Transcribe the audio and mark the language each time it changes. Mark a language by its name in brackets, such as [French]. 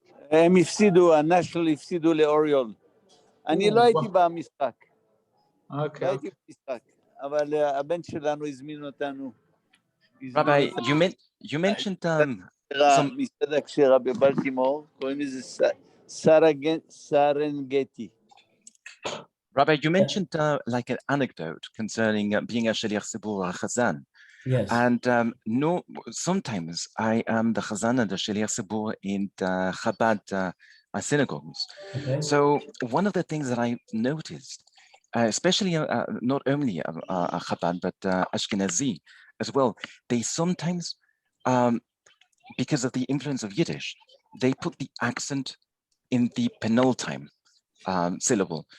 [Hebrew] הם הפסידו, הנשיונל הפסידו לאוריול. אני לא הייתי במשחק. לא הייתי במשחק, אבל הבן שלנו הזמין אותנו. [English] Rabbi, you mentioned some [Hebrew] מסעדה כשרה בבלטימור, קוראים לזה סרנגטי. [English] Rabbi, you mentioned like an anecdote concerning being a Shaliach Tzibur or a Hazzan. Yes. And sometimes I am the Hazzan and the Shaliach Tzibur in the Chabad synagogues. Okay. So one of the things that I noticed, especially not only Chabad, but Ashkenazi as well, they sometimes, because of the influence of Yiddish, they put the accent in the penultime syllable.